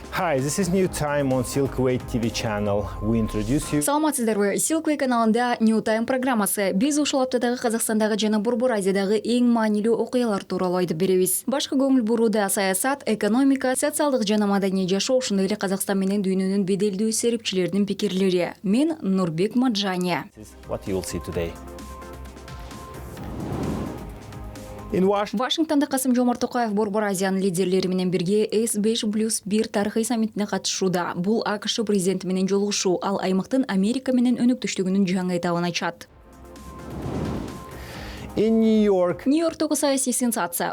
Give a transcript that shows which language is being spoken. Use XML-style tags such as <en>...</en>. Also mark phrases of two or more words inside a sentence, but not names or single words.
<en>Hi, this is New Time on Silkway TV channel. We introduce you.</en> <ky>Саламатсыздарбы, Silkway каналында New Time программасы. Биз ушул аптадагы Казакстандагы жана Борбор Азиядагы эң маанилүү окуялар тууралуу айтып беребиз. Башкы көңүл бурууда саясат, экономика, социалдык жана маданий жашоо, ошондой эле Казакстан менен дүйнөнүн беделдүү серипчилеринин пикирлери. Мен Нурбек Маджания.</ky> <en>What you will see today.</en> <ky>Вашингтонда Касым-Жомарт Токаев Борбор Азиянын лидерлери менен бирге S5+1 тарыхый саммитине катышууда. Бул АКШ президенти менен жолугушуу, ал аймактын Америка менен өнөктөштүгүнүн жаңы этабын ачат. Нью-Йорктогу саясий сенсация.</ky>